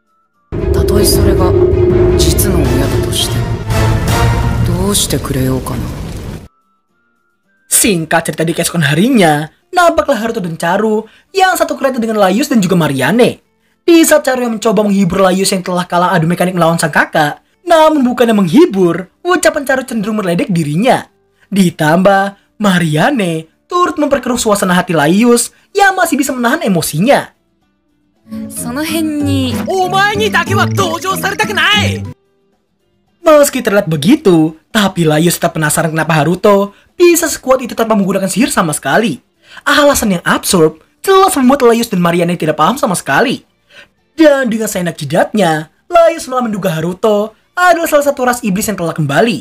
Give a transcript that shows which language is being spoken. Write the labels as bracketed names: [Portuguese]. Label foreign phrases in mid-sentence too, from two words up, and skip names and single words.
[Indonesian] Singkat cerita di keesokan harinya, nampaklah Haruto dan Charu yang satu kereta dengan Laius dan juga Marianne. Di saat Charu yang mencoba menghibur Laius yang telah kalah adu mekanik melawan sang kakak, namun bukannya menghibur, ucapan Charu cenderung meledek dirinya. Ditambah, Marianne turut memperkeruh suasana hati Laius yang masih bisa menahan emosinya. [Japanese] その辺に。お前にだけは同情されたくない。 [Indonesian] Meski terlihat begitu, tapi Laius tetap penasaran kenapa Haruto bisa sekuat itu tanpa menggunakan sihir sama sekali. Alasan yang absurd jelas membuat Laius dan Marianne tidak paham sama sekali. Dan dengan seenak jidatnya, Laius malah menduga Haruto adalah salah satu ras iblis yang telah kembali.